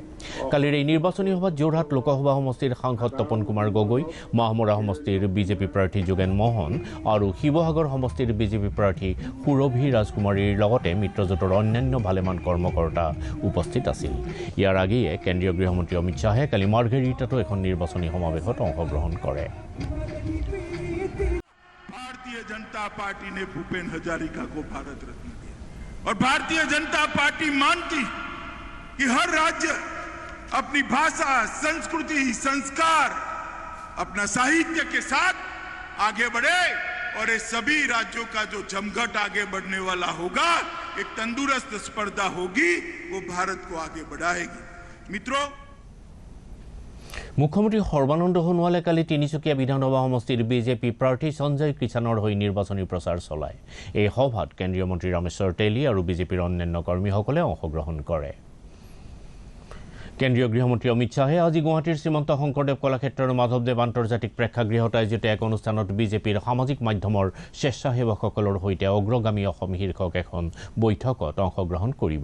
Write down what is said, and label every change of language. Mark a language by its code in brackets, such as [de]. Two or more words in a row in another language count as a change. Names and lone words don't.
[as] কালিৰ এই নিৰ্বাচনী সভাত যোৰহাট লোকসভা সমষ্টিৰ সাংসদ তপন কুমাৰ গগৈ, মাহমৰা সমষ্টিৰ বিজেপি প্ৰাৰ্থী যোগেন মোহন আৰু শিৱসাগৰ সমষ্টিৰ বিজেপি প্ৰাৰ্থী সুৰভি ৰাজকুমাৰীৰ লগতে মিত্ৰজোঁটৰ অন্যান্য ভালেমান কৰ্মকৰ্তা উপস্থিত আছিল। ইয়াৰ আগেয়ে কেন্দ্ৰীয় গৃহমন্ত্ৰী অমিত শ্বাহে কালি মাৰ্ঘেৰিটাতো এখন নিৰ্বাচনী সমাৱেশত অংশগ্ৰহণ কৰে। [hi] भारतीय जनता पार्टी ने भूपेन हजारिका को भारत रत्न दिया और भारतीय जनता पार्टी मानती कि हर राज्य अपनी भाषा, संस्कृति, संस्कार, अपना साहित्य के साथ आगे बढ़े और ये सभी राज्यों का जो जमघट आगे बढ़ने वाला होगा, एक तंदुरुस्त स्पर्धा होगी, वो भारत को आगे बढ़ाएगी। मित्रों, [as] মুখ্যমন্ত্ৰী সৰ্বানন্দ সোণোৱালে কালি তিনিচুকীয়া বিধানসভা সমষ্টিৰ বিজেপি প্ৰাৰ্থী সঞ্জয় কিষাণৰ হৈ নিৰ্বাচনী প্ৰচাৰ চলায়। এই সভাত কেন্দ্ৰীয় মন্ত্ৰী ৰামেশ্বৰ তেলী আৰু বিজেপিৰ অন্যান্য কৰ্মীসকলে অংশগ্ৰহণ কৰে। কেন্দ্ৰীয় গৃহমন্ত্ৰী অমিত শ্বাহে আজি গুৱাহাটীৰ শ্ৰীমন্ত শংকৰদেৱ কলাক্ষেত্ৰৰ মাধৱদেৱ আন্তৰ্জাতিক প্ৰেক্ষাগৃহত আয়োজিত এক অনুষ্ঠানত বিজেপিৰ সামাজিক মাধ্যমৰ স্বেচ্ছাসেৱকসকলৰ সৈতে অগ্ৰগামী অসম শীৰ্ষক এখন বৈঠকত অংশগ্ৰহণ কৰিব।